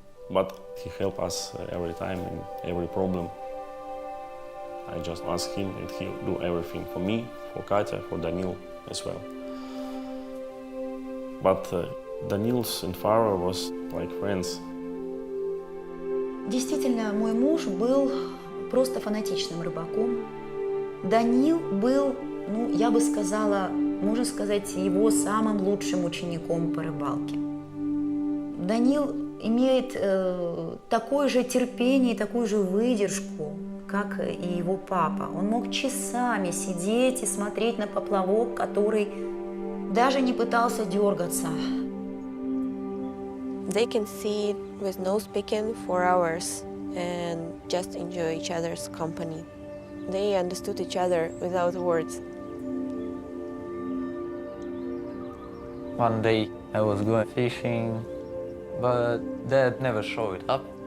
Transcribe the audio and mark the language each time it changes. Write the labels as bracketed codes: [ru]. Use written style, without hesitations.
[en] But he helped us every time in every problem. I just ask him and he'll do everything for me, for Katya, for Daniil as well. But Daniil's and Farah was like friends. [ru] Действительно, мой муж был просто фанатичным рыбаком. Даниил был, ну, я бы сказала, можно сказать, его самым лучшим учеником по рыбалке. Даниил имеет такое же терпение, такую же выдержку, как и его папа. Он мог часами сидеть и смотреть на поплавок, который даже не пытался дергаться. [en] They can sit with no speaking for hours and just enjoy each other's company. They understood each other without words. One day I was going fishing, but dad never showed up.